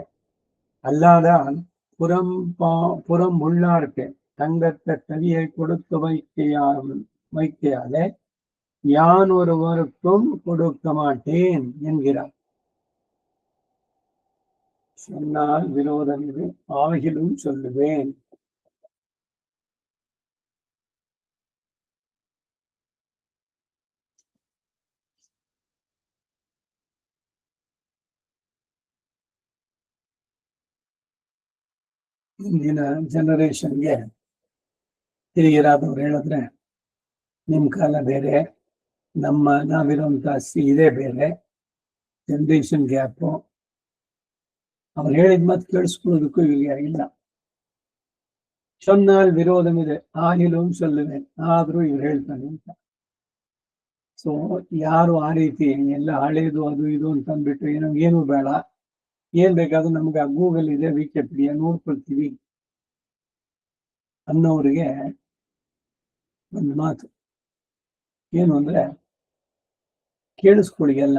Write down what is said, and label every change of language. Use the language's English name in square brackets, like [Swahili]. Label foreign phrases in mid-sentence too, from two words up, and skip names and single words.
[Tamil] அல்லாதால் புறம் உள்ளார்க்கு தங்கத்த கவியை கொடுத்து வைக்கையாலே யான் ஒருவருக்கும் கொடுக்க மாட்டேன் என்கிறார். சொன்னால் விரோதம் இது, ஆகிலும் சொல்லுவேன். [Kannada] ಇಂದಿನ ಜನರೇಷನ್ಗೆ ತಿರುಗಿರಾದವ್ರು ಹೇಳಿದ್ರೆ ನಿಮ್ ಕಾಲ ಬೇರೆ, ನಾವಿರುವಂತ ಇದೇ ಬೇರೆ, [English] generation gap. [Kannada] ಅವ್ರು ಹೇಳಿದ ಮಾತು ಕೇಳಿಸ್ಕೊಳ್ಳೋದಕ್ಕೂ ಈಗ ಇಲ್ಲ. [Tamil] சொன்னால் விரோதம் இது, ஆகிலும் சொல்லுவேன், [Kannada] ಆದ್ರೂ ಇವ್ರು ಹೇಳ್ತಾನೆ ಅಂತ. ಸೊ ಯಾರು ಆ ರೀತಿ ಎಲ್ಲ ಹಳೇದು ಅದು ಇದು ಅಂತ ಅಂದ್ಬಿಟ್ಟು ಏನು ಬೇಡ, ಏನ್ ಬೇಕಾದ್ರೂ ನಮ್ಗೆ ಗೂಗಲ್ ಇದೆ, ವಿಕಿಪೀಡಿಯಾ ನೋಡ್ಕೊಳ್ತೀವಿ ಅನ್ನೋರಿಗೆ ಒಂದು ಮಾತು ಏನು ಅಂದ್ರೆ, ಕೇಳಿಸ್ಕೊಳ್ಳಿ ಎಲ್ಲ.